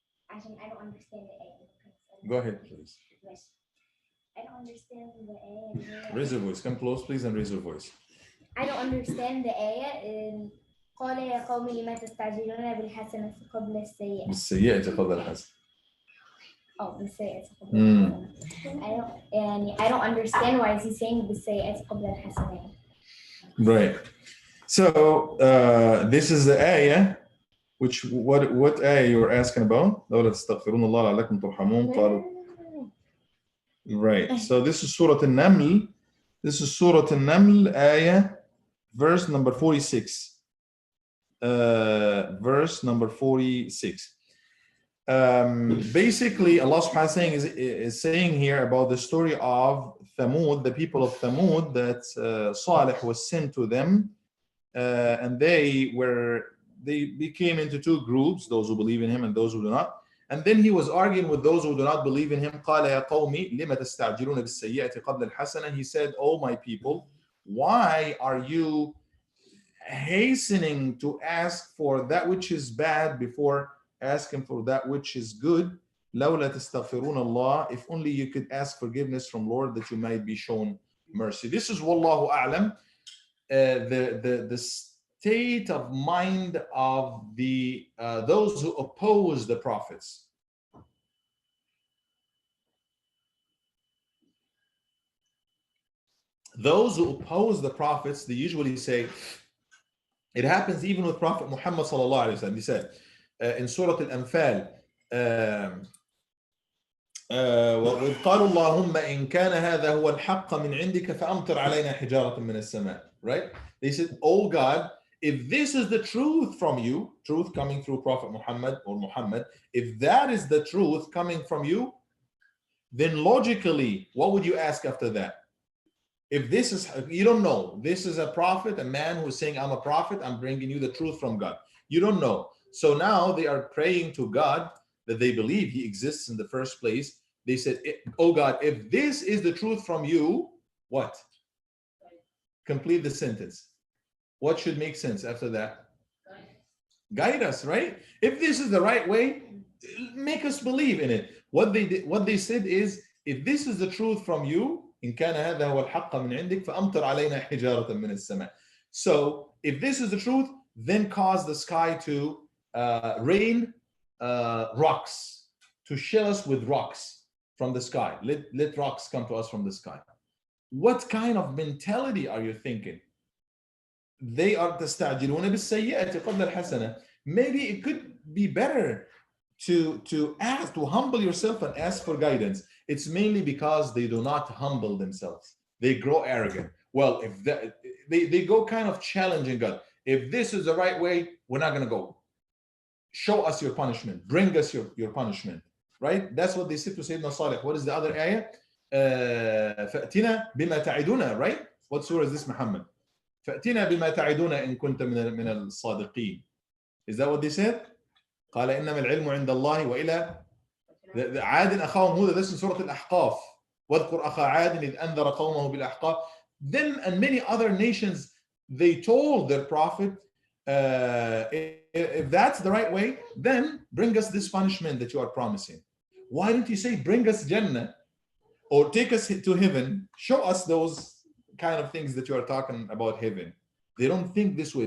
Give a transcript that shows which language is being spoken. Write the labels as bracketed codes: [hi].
[ar] عشان [en] I don't understand the A. Go ahead, please. I don't understand the A. Raise your voice. Come close, please, and raise your voice. I don't understand the A. [ar] قال يا قوم لما تستعجلون بالحسنة قبل السيئة. بالسيئة قبل الحسنة. Oh, بالسيئة قبل الحسنة. [en] I don't understand why is he saying [ar] بالسيئة قبل الحسنة. [en] Right. So this is the ayah. Which what ayah you were asking about? [ar] لولا تستغفرون الله لعلكم ترحمون قالوا. [en] Right. So this is Surah An-Naml. This is Surah An-Naml, ayah, verse number 46. Verse number 46. Basically, Allah subhanahu wa ta'ala is saying here about the story of Thamud, the people of Thamud, that Salih was sent to them, and they became into two groups, those who believe in him and those who do not. And then he was arguing with those who do not believe in him. [ar] قال يا قوم لم تستعجلون بالسيئة قبل الحسنة. [en] He said, "Oh my people, why are you hastening to ask for that which is bad before asking for that which is good? [ar] لولا تستغفرون الله. [en] If only you could ask forgiveness from Lord that you might be shown mercy." This is Wallahu A'lam, the state of mind of the those who oppose the prophets. Those who oppose the prophets, they usually say, it happens even with Prophet Muhammad sallallahu alaihi wasallam. He said in Surah Al-Anfal, [ar] وَإِذْ قَالُوا اللَّهُمَّ إِنْ كَانَ هَذَا هُوَ الْحَقَّ مِنْ عِنْدِكَ فَأَمْطِرْ عَلَيْنَا حِجَارَةً مِنَ السَّمَاءِ. [en] Right? They said, "Oh God, if this is the truth from you, truth coming through Prophet Muhammad or Muhammad, if that is the truth coming from you, then logically, what would you ask after that? If this is, you don't know, this is a prophet, a man who's saying, I'm a prophet, I'm bringing you the truth from God. You don't know. So now they are praying to God that they believe he exists in the first place. They said, oh God, if this is the truth from you, what? Complete the sentence. What should make sense after that? Guide us, right? If this is the right way, make us believe in it. What they said is, if this is the truth from you, [ar] إن كان هذا هو الحق من عندك فأمطر علينا حجارة من السماء. [en] So if this is the truth, then cause the sky to rain rocks, to shell us with rocks from the sky. Let rocks come to us from the sky. What kind of mentality are you thinking? They are [ar] تستعجلون بالسيئة قبل الحسنة. [en] Maybe it could be better to ask, to humble yourself and ask for guidance. It's mainly because they do not humble themselves. They grow arrogant. Well, if they go kind of challenging God. If this is the right way, we're not going to go. Show us your punishment. Bring us your punishment. Right? That's what they said to Sayyidina Salih. What is the other ayah? [ar] فَأْتِنَا بِمَا تَعِدُونَ. [en] Right? What surah is this, Muhammad? [ar] فَأْتِنَا بِمَا تَعِدُونَ إِن كُنْتَ مِنَ الصَّادِقِينَ. [en] Is that what they said? [ar] قال إنما العلم عند الله وإلى عاد أخاهم هود, [en] this is Surah Al-Ahqaf. [ar] واذكر أخا عاد إذ أنذر قومه بالأحقاف. [en] Then and many other nations, they told their prophet, if that's the right way, then bring us this punishment that you are promising. Why didn't you say bring us Jannah or take us to heaven? Show us those kind of things that you are talking about heaven. They don't think this way.